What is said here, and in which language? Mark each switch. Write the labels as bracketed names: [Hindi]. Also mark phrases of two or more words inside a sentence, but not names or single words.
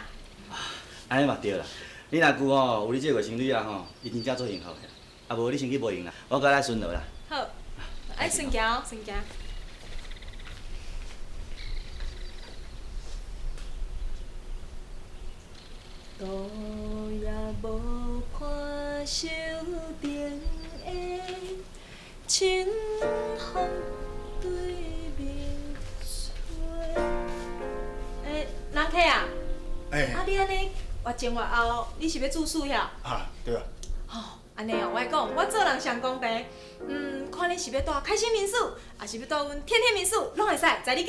[Min Nan Chinese] 安尼嘛对啦，你若舅吼有你这个情侣啊吼，伊真正做幸福的，啊无你先去无闲啦，我甲来顺路啦。好，爱顺行哦，顺行。路也无看手顶的清风对面吹。人客啊，哎，你安尼越前越后，你是要住宿遐？啊，对啊。吼，安尼哦，我讲，我做人上公平，看你是要住开心民宿，还是要住阮天天民宿，拢会使，在你拣。